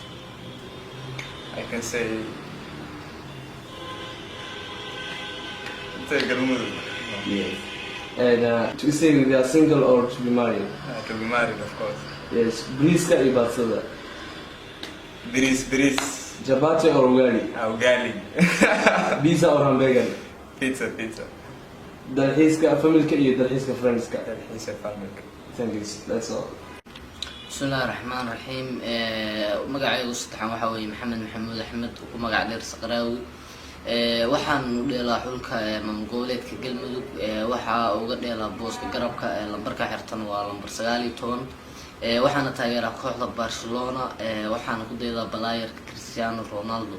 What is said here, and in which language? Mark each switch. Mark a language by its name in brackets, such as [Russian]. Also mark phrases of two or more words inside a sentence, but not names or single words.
[English] I can say. Say Galmudug. Yes. And to say they are single or to be married? To be married, of course. Yes. Briska or Batsada? Biris. Chapati or ugali? Ugali. Pizza or hamburger? Pizza. [Somali] Dalxiiska familka iyo dalxiiska friendska? Dalxiiska familka. [English] Thank you, that's all. [Arabic] بسم الله الرحمن الرحيم [Somali] magacaygu saddexan waxa weeye maxamed maxamuud axmed ku magac dheer saqraawi waxaan u dheelaa xulka maamul-goboleedka galmudug waxa uga dheelaa booska garabka lambarka xirtan waa lambar 19 waxaana taageeraa kooxda Barcelona waxaana ku daydaa balaayarka Cristiano Ronaldo